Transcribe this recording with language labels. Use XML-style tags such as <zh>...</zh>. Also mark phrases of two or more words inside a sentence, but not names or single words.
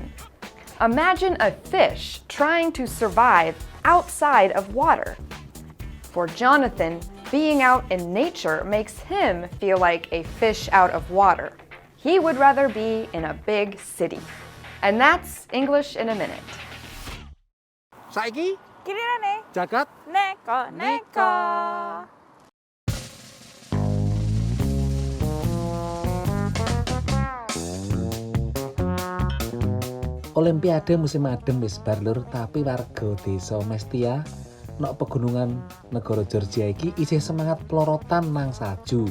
<en>Imagine a fish trying to survive outside of water. For Jonathan, being out in nature makes him feel like a fish out of water. He would rather be in a big city. And that's English in a Minute.</en> <jv>Saiki Kirirane jagat neko-neko. Olimpiade musim adem wis bar lur, tapi warga desa Mestia nok pegunungan negara Georgia iki isih semangat pelorotan nang salju.</jv>